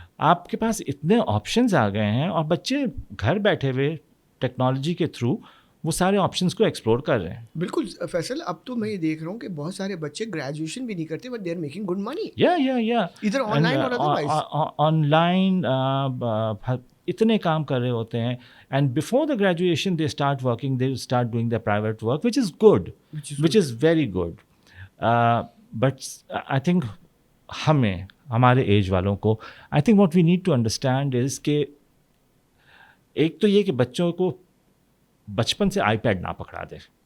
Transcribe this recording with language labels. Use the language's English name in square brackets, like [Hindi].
[Urdu] آپ کے پاس اتنے آپشنز آ گئے ہیں اور بچے گھر بیٹھے ہوئے ٹیکنالوجی کے تھرو وہ سارے آپشنز کو ایکسپلور کر رہے ہیں. بالکل فیصل, اب تو میں یہ دیکھ رہا ہوں کہ بہت سارے بچے گریجویشن بھی نہیں کرتے [English] But they are making good money. [Urdu] ادھر آن لائن اور ادروائز آن لائن اتنے کام کر رہے ہوتے ہیں. [English] And before the graduation they start working, they start doing the private work which is good, which is very good. But I think [Urdu] ہمارے age والوں کو [English] I think what we need to understand is [Urdu] کہ ایک تو یہ کہ بچوں کو بچپن سے آئی پیڈ نہ پکڑا دے.